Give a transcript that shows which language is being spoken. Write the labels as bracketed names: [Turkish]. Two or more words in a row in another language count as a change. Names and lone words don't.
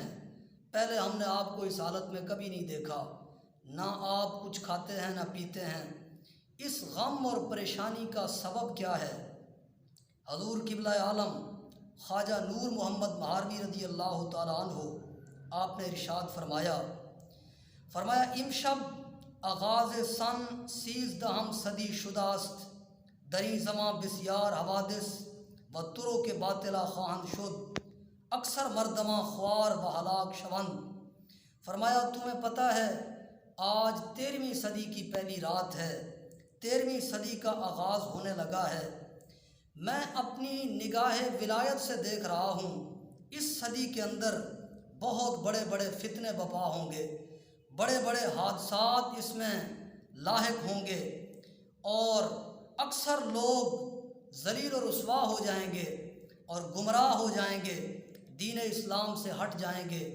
[Urdu] پہلے ہم نے آپ کو اس حالت میں کبھی نہیں دیکھا، نہ آپ کچھ کھاتے ہیں نہ پیتے ہیں، اس غم اور پریشانی کا سبب کیا ہے؟ حضور قبلہ عالم خواجہ نور محمد مہاروی رضی اللہ تعالیٰ عنہ آپ نے ارشاد فرمایا [Persian] امشب آغاز سن 13 صدی شداست، دری زماں بسیار حوادث و ترو کے باطلا خواہند شد، اکثر مردماں خوار و ہلاک شوند۔ [Urdu] فرمایا تمہیں پتہ ہے آج 13ویں صدی کی پہلی رات ہے، 13ویں صدی کا آغاز ہونے لگا ہے، میں اپنی نگاہ ولایت سے دیکھ رہا ہوں اس صدی کے اندر بہت بڑے بڑے فتنے بپا ہوں گے، بڑے بڑے حادثات اس میں لاحق ہوں گے، اور اکثر لوگ ذلیل و رسوا ہو جائیں گے اور گمراہ ہو جائیں گے، دین اسلام سے ہٹ جائیں گے۔